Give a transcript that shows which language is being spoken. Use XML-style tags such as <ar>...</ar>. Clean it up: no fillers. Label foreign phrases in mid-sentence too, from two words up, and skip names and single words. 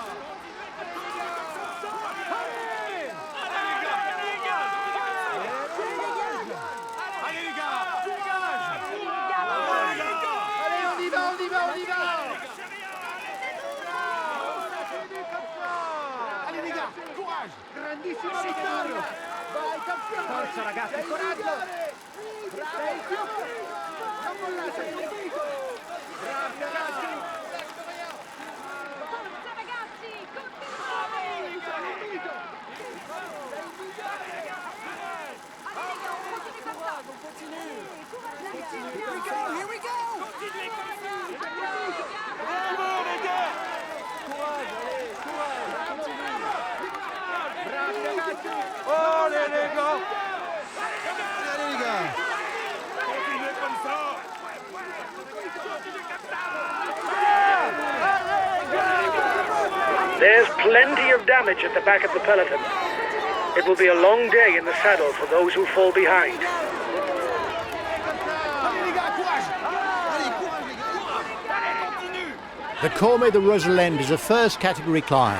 <fr>Allez, on y va! Allez les gars, courage!</fr> <it>Grandissima vittoria! Vai campione! Forza ragazzi, coraggio! Bravo! Non mollate! Bravi ragazzi! Forza ragazzi, continuate!</it> <en>Here we go!</en> <fr>Continuez comme ça. Bravo les gars. Courage, allez, courage, continue. Bravi ragazzi! Allez les gars. Allez les gars! Continuez comme ça.</fr> <en>There's plenty of damage at the back of the peloton. It will be a long day in the saddle for those who fall behind. The Cormet de Roselend is a first category climb.</en>